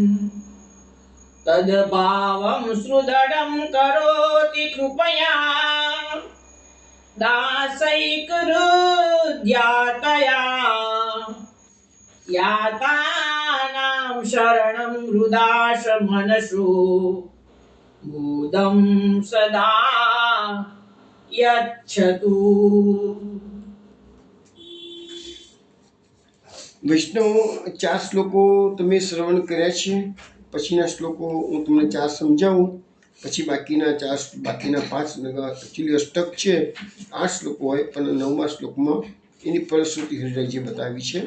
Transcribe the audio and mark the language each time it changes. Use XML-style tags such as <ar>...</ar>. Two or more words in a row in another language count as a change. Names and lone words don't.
<sa>तद्भावं सुदृढं करोति कृपया दासैकहृद्यातया यातानां शरणं हृदाश मनसो मोदं सदा यच्छतु।</sa> <gu>વૈષ્ણવ 4 શ્લોકો તમે શ્રવણ કર્યા છે. પછીના શ્લોકો હું તમને 4 સમજાવું, પછી બાકીના 5 એકચ્યુઅલી અષ્ટક છે, 8 શ્લોકો હોય, પણ 9મા શ્લોકમાં એની ફલશ્રુતિ હરિરાયજીએ બતાવી છે.</gu>